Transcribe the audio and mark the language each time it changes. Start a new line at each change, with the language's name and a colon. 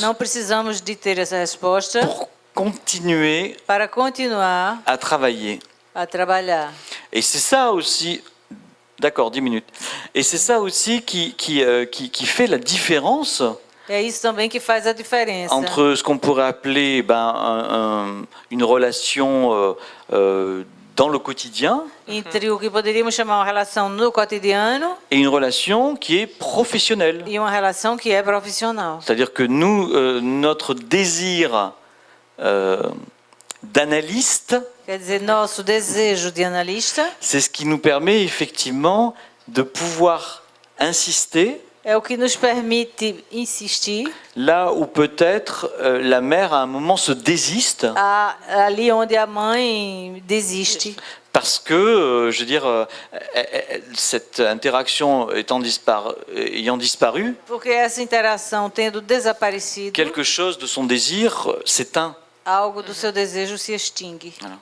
Portuguese: Não precisamos de ter essa resposta
French: pour continuer
Portuguese: para continuar
French: à travailler.
Portuguese: a trabalhar.
French: Et c'est ça aussi, d'accord, 10 minutes. Et c'est ça aussi qui fait la différence
Portuguese: É isso também que faz a diferença
French: entre ce qu'on pourrait appeler une relation dans le quotidien
Portuguese: entre o que poderíamos chamar uma relação no cotidiano
French: et une relation qui est professionnelle.
Portuguese: e uma relação que é profissional.
French: C'est-à-dire que nous, notre désir d'analyste,
Portuguese: Quer dizer, nosso desejo de analista
French: c'est ce qui nous permet effectivement de pouvoir insister
Portuguese: é o que nos permite insistir
French: là où peut-être la mère à un moment se désiste
Portuguese: ali onde a mãe desiste.
French: parce que, je veux dire, cette interaction ayant disparu,
Portuguese: Porque essa interação tendo desaparecido,
French: quelque chose de son désir s'éteint.
Portuguese: algo do seu desejo se extingue.